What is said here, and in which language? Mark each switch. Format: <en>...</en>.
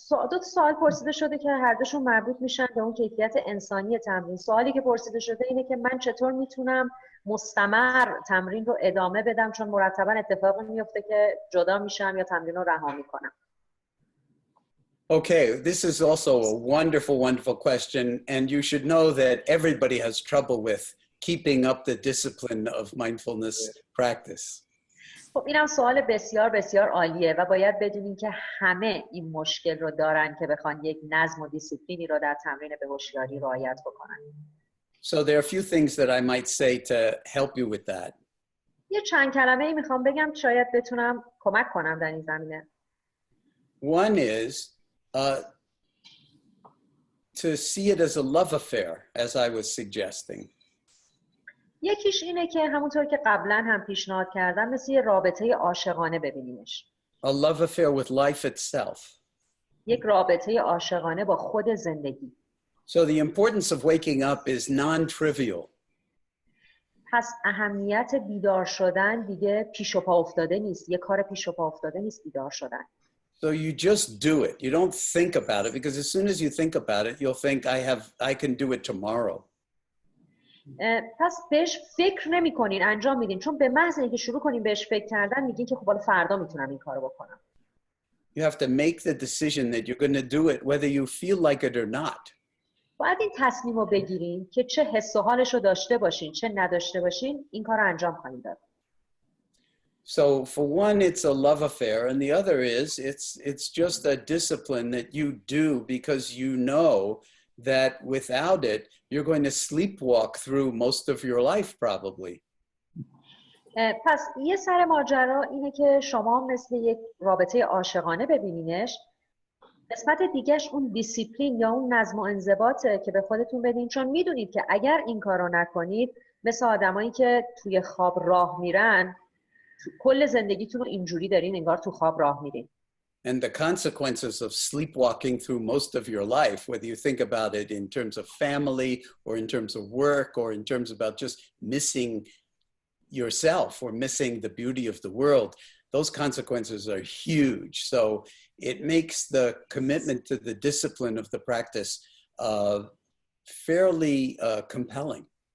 <fa>دو سوال پرسیده شده که هر دوشون مربوط میشن به اون کیفیت انسانی تمرین. سوالی که پرسیده شده اینه که من چطور میتونم مستمر تمرین رو ادامه بدم چون مرتبا اتفاقی میفته که جدا میشم یا تمرین رو رها میکنم.</fa> <en>Okay, this is also a wonderful, wonderful question, and you should know that everybody has trouble with keeping up the discipline of mindfulness practice.</en> <fa>خب اینم سوال بسیار بسیار عالیه و باید بدونین که همه این مشکل رو دارن که بخوان یک نظم و دیسیپلینی رو در تمرین به هوشیاری رعایت بکنن.</fa> <en>So there are a few things that I might say to help you with that.</en> <fa>یه چند کلمه‌ای میخوام بگم شاید بتونم کمک کنم در این زمینه.</fa> <en>One is to see it as a love affair, as I was suggesting.</en> <fa>یکیش اینه که همونطور که قبلا هم پیشنهاد کردم مثل یه رابطه عاشقانه ببینیمش.</fa> <en>A love affair with life itself.</en> <fa>یک رابطه عاشقانه با خود زندگی.</fa> <en>So the importance of waking up is non-trivial.</en> <fa>پس اهمیت بیدار شدن دیگه پیش و پا افتاده نیست. یه کار پیش و پا افتاده نیست بیدار شدن.</fa> <en>So you just do it. You don't think about it because as soon as you think about it, you'll think I can do it tomorrow.</en> <fa>پس بهش فکر نمی‌کنین، انجام میدین چون به محض اینکه شروع کنین بهش فکر کردن میگین که خب حالا فردا میتونم این کارو بکنم.</fa> <en>You have to make the decision that you're going to do it whether you feel like it or not.</en> <fa>باید این تصمیم رو بگیرین که چه حس و حالش رو داشته باشین چه نداشته باشین این کار رو انجام خواهید داد.</fa> <en>So for one, it's a love affair, and the other is it's just a discipline that you do because you know that without it, you're going to sleepwalk through most of your life probably.</en> <fa>پس یه سر ماجرا اینه که شما مثل یک رابطه عاشقانه ببینینش. قسمت دیگهش اون دیسیپلین یا اون نظم و انضباطه که به خودتون بدین، چون میدونید که اگر این کارو نکنید مثل آدمایی که توی خواب راه میرن، کل زندگیتون رو اینجوری دارین انگار تو خواب راه میرین.</fa> <en>And the consequences of sleepwalking through most of your life, whether you think about it in terms of family or in terms of work or in terms about just missing yourself or missing the beauty of the world, those consequences are huge. So it makes the commitment to the discipline of the practice fairly compelling.</en>